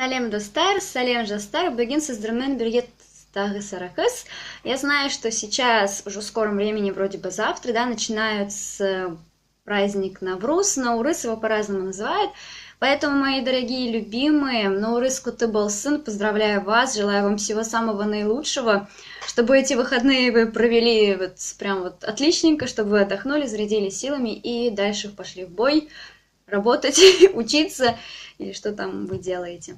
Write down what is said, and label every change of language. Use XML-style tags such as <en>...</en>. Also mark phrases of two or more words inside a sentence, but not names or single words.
<kk>достар, салем жастар, бүгін сіздермен бірге тағы саракыз.</kk> <ru>Я знаю, что сейчас, уже в скором времени, вроде бы завтра, да, начинается праздник Навруз. Наурыз его по-разному называют. Поэтому, мои дорогие любимые,</ru> <kk>Наурыз Куты Болсын,</kk> <ru>поздравляю вас, желаю вам всего самого наилучшего, чтобы эти выходные вы провели вот прям вот отличненько, чтобы вы отдохнули, зарядились силами и дальше пошли в бой, работать, учиться или что там вы делаете.</ru>